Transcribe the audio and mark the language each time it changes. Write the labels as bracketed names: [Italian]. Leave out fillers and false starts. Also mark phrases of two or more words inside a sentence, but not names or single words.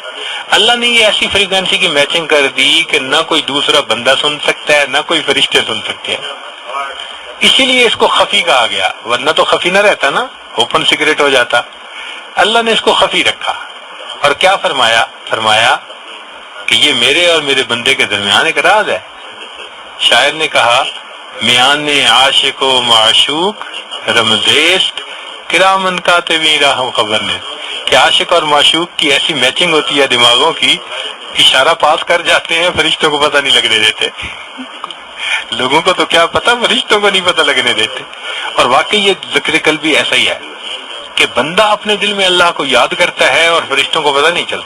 [Urdu] اللہ نے یہ ایسی فریکوینسی کی میچنگ کر دی کہ نہ کوئی دوسرا بندہ سن سکتا ہے، نہ کوئی فرشتے سن سکتے ہیں. اسی لیے اس کو خفی کہا گیا، ورنہ تو خفی نہ رہتا نا، [English] open secret [Urdu] ہو جاتا. اللہ نے اس کو خفی رکھا. اور کیا فرمایا؟ فرمایا کہ یہ میرے اور میرے بندے کے درمیان ایک راز ہے. شاعر نے کہا [Persian] میان عاشق و معشوق رمزیست کرامن کاتبین راہم خبر نے، [Urdu] کہ عاشق اور معشوق کی ایسی میچنگ ہوتی ہے دماغوں کی، اشارہ پاس کر جاتے ہیں، فرشتوں کو پتہ نہیں لگنے دیتے. لوگوں کو تو کیا پتہ، فرشتوں کو نہیں پتہ لگنے دیتے. اور واقعی یہ ذکر قلبی ایسا ہی ہے کہ بندہ اپنے دل میں اللہ کو یاد کرتا ہے اور فرشتوں کو پتہ نہیں چلتا.